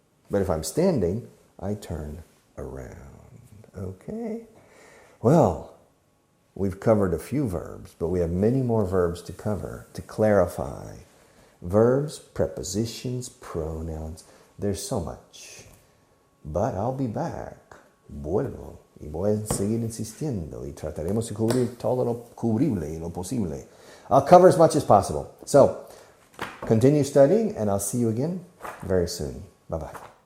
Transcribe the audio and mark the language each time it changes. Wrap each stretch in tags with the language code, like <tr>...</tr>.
<en>But if I'm standing, I turn around. Okay? Well, We've covered a few verbs, but we have many more verbs to cover, to clarify. Verbs, prepositions, pronouns. There's so much. But I'll be back.</en> <es>Vuelvo. Y voy a seguir insistiendo. Y trataremos de cubrir todo lo cubrible y lo posible.</es> <en>I'll cover as much as possible. So, continue studying, and I'll see you again very soon. Bye-bye.</en>